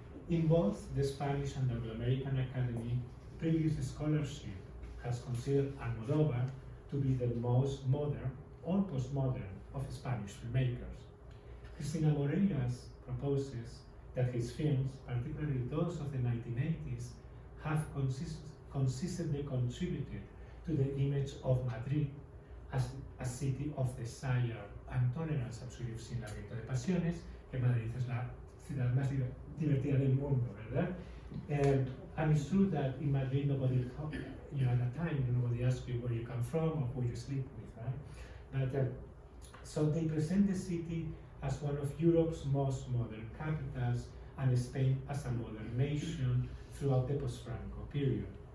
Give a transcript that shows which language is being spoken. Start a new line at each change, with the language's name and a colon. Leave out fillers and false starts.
English: In both the Spanish and Anglo-American Academy, previous scholarship has considered Almodóvar to be the most modern or postmodern of Spanish filmmakers. Cristina Moreiras proposes that his films, particularly those of the 1980s, have consistently contributed to the image of Madrid as a city of desire and tolerance. I'm sure you've seen
Spanish: Laberinto de Pasiones, que Madrid es la ciudad más divertida del mundo, ¿verdad?
English: And it's true that in Madrid nobody, at that time, nobody asks you where you come from or who you sleep with, right? But so they present the city as one of Europe's most modern capitals and Spain as a modern nation throughout the post-Franco period.